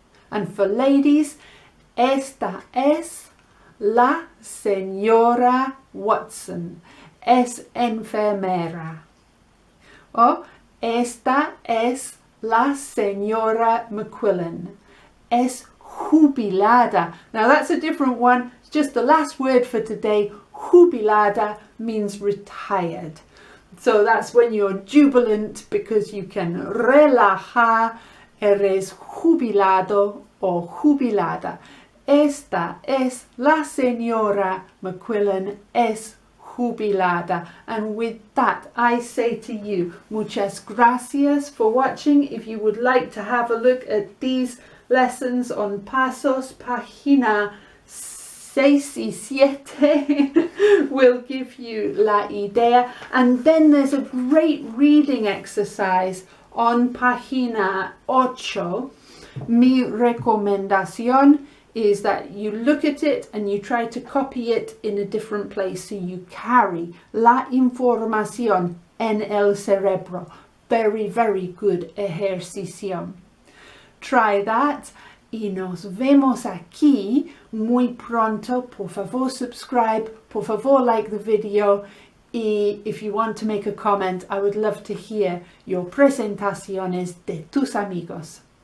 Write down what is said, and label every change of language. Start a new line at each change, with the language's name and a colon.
English: And for ladies,
Spanish: esta es la señora Watson, es enfermera. O esta es la señora McQuillan, es jubilada.
English: Now that's a different one. It's just the last word for today. Jubilada means retired. So that's when you're jubilant because you can relajar.
Spanish: Eres jubilado o jubilada. Esta es la señora McQuillan, es jubilada.
English: And with that, I say to you,
Spanish: muchas gracias
English: for watching. If you would like to have a look at these lessons on Pasos,
Spanish: página 6 y 7
English: will give you
Spanish: la idea.
English: And then there's a great reading exercise on
Spanish: página 8. Mi recomendación
English: is that you look at it and you try to copy it in a different place, so you carry
Spanish: la información en el cerebro.
English: Very, very good ejercicio. Try that
Spanish: y nos vemos aquí muy pronto. Por favor,
English: subscribe. Por favor, like the video. Y if you want to make a comment, I would love to hear your
Spanish: presentaciones de tus amigos.